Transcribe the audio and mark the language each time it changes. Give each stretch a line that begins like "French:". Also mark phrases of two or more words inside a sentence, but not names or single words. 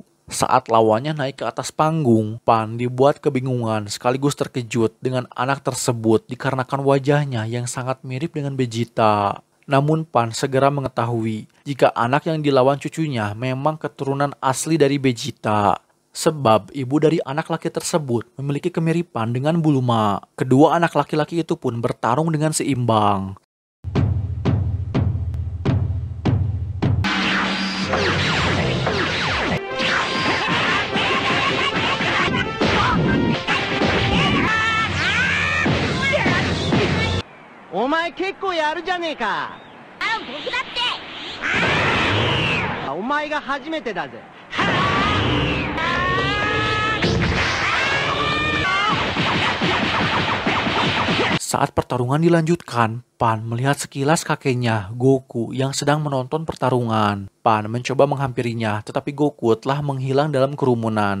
Indonesian: Saat lawannya naik ke atas panggung, Pan dibuat kebingungan sekaligus terkejut dengan anak tersebut dikarenakan wajahnya yang sangat mirip dengan Vegeta. Namun Pan segera mengetahui jika anak yang dilawan cucunya memang keturunan asli dari Vegeta. Sebab ibu dari anak laki tersebut memiliki kemiripan dengan Bulma. Kedua anak laki-laki itu pun bertarung dengan seimbang.
Japanese: お前結構やるじゃねえか. 僕だって。お前が初めてだぜ。
Indonesian: Saat pertarungan dilanjutkan, Pan melihat sekilas kakeknya, Goku, yang sedang menonton pertarungan. Pan mencoba menghampirinya, tetapi Goku telah menghilang dalam kerumunan.